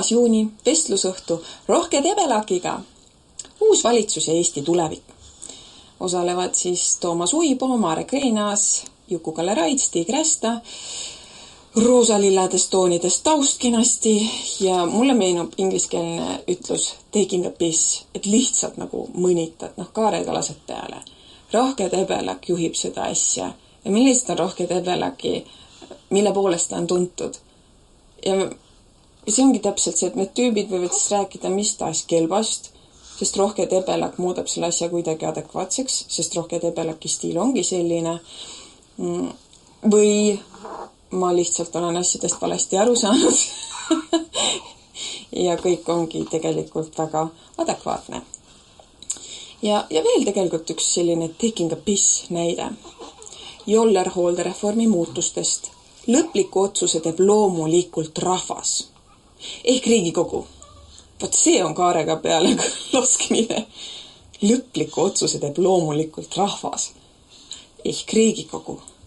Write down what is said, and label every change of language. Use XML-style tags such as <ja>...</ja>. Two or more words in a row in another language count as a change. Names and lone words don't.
<et>juuni, vestlusõhtu Rohke Debelakiga. Uus valitsus ja Eesti tulevik. Osalevad siis Toomas Uibo, Marek Reinaas, Juku-Kalle Raid, Stig Rästa, roosalilladest toonidest taustkinasti ja mulle meenub ingliskeelne ütlus</et> <en>taking a piss,</en> <et>et lihtsalt nagu mõnitad, kaarega lased peale. Rohke Debelak juhib seda asja. Ja millised on Rohke Debelaki, mille poolest ta on tuntud? Ja see ongi täpselt see, et need tüübid võivad siis rääkida mis taas kelbast, sest Rohke Debelak muudab selle asja kuidagi adekvaatseks, sest Rohke Debelaki stiil ongi selline. Või ma lihtsalt olen asjadest valesti aru saanud ja kõik ongi tegelikult väga adekvaatne. Ja veel tegelikult üks selline</et> <en>taking a piss</en> <et>näide. Joller hooldereformi muutustest. Lõpliku otsuse teeb loomulikult rahvas. Ehk Riigikogu. Vaat see on kaarega peale laskmine. Lõpliku otsuse teeb loomulikult rahvas. Ehk Riigikogu.</et>